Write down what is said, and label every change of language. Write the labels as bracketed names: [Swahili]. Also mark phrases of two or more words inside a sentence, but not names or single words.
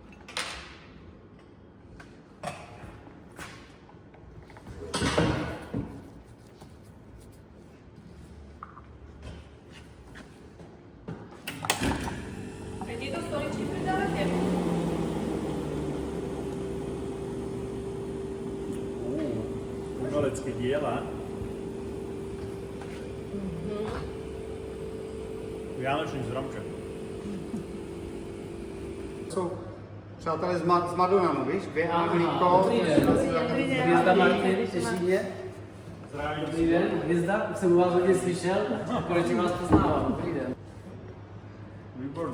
[Slovak] A tieto stoličky pridávate? Umelecké diela. Vianočný zromček. [Czech] Jsou přátelé z Madonanu, víš? Dvě Angliko. Hvězda Martiny, Těšíně. Zdravím. Dobrý den, Hvězda, už jsem u vás hodně slyšel, konečně vás poznávám. Dobrý den. Výborný.